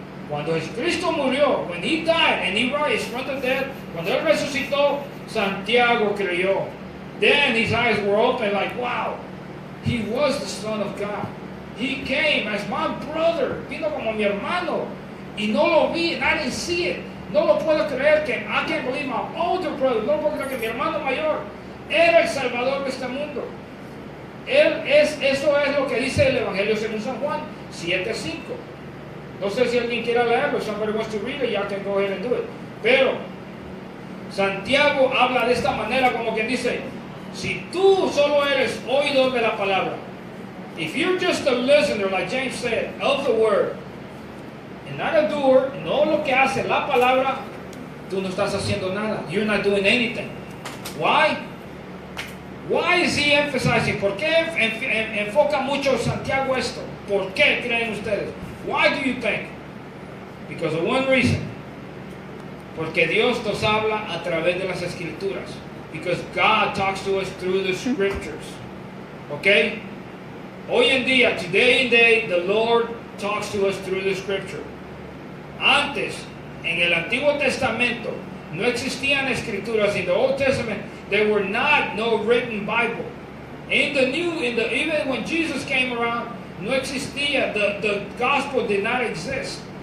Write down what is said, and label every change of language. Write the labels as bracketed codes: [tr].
[es] Cuando Jesucristo murió, [en] when he died and he rose from the dead, [es] cuando él resucitó, Santiago creyó. [en] Then his eyes were open like, wow, he was the Son of God. He came as my brother, [es] vino como mi hermano. Y no lo vi, [en] and I didn't see it. [es] No lo puedo creer que [en] I can't believe my older brother. [es] No lo puedo creer que mi hermano mayor era el Salvador de este mundo. Eso es lo que dice el Evangelio según San Juan 7:5. No sé si alguien quiere leerlo. [en] If somebody wants to read it, y'all can go ahead and do it. [es] Pero Santiago habla de esta manera, como quien dice, si tú solo eres oidor de la palabra, [en] if you're just a listener, like James said, of the word, and not a doer, [es] no lo que hace la palabra, tú no estás haciendo nada. [en] You're not doing anything. Why? Why is he emphasizing? [es] ¿Por qué enfoca mucho Santiago esto? ¿Por qué creen ustedes? [en] Why do you think? Because of one reason. [es] Porque Dios nos habla a través de las escrituras. [en] Because God talks to us through the scriptures. Okay? [es] Hoy en día, [en] today and day, the Lord talks to us through the scripture. [es] Antes, en el Antiguo Testamento, no existían escrituras. [en] In the Old Testament, there were not no written Bible. Even when Jesus came around, [es] no existía. [en] The gospel did not exist.